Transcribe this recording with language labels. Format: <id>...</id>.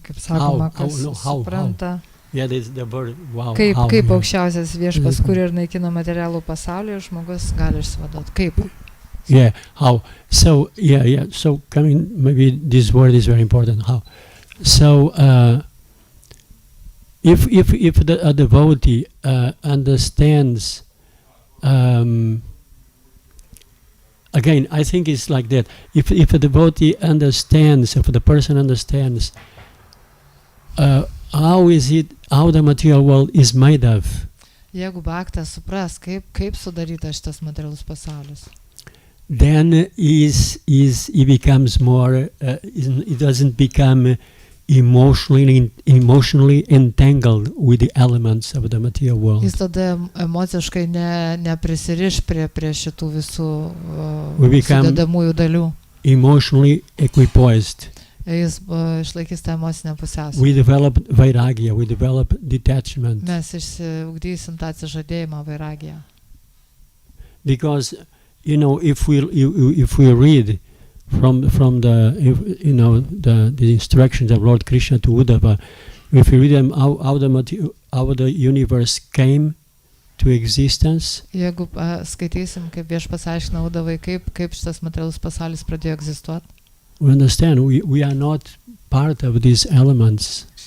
<lt>Čia kaip sakoma, kas supranta.</lt> <en>Yeah, this is the word. Wow.</en> <lt>Kaip aukščiausias Viešpats kuria ir naikina materialų pasaulį, ir žmogus gali išsivaduoti. Kaip?</lt> <en>Yeah, how? So, yeah. So, coming, maybe this word is very important. How? So, if a devotee understands, again, I think it's like that. If a devotee understands, if the person understands, how the material world is made of.</en> <lt>Jeigu bhaktas supras, kaip sudarytas šitas materialus pasaulis,</lt> <en>then he becomes more, he doesn't become emotionally entangled with the elements of the material world.</en> <lt>Jis tada emociškai neprisiriš prie šitų visų sudedamųjų dalių.</lt> <en>Emotionally equipoised.</en> <lt>Jis išlaikys tą emocinę pusiausvyrą.</lt> <en>We develop vairagya, we develop detachment.</en> <lt>Mes išsiugdysim tą atsižadėjimą vairagiją.</lt> <en>Because, if we read from the instructions of Lord Krishna to Uddhava, if we read them how the universe came to existence.</en> <lt>Jeigu skaitysim, kaip Viešpats aiškina Uddhavai, kaip šitas materialus pasaulis pradėjo egzistuoti.</lt> <en>We understand we are not part of these elements.</en>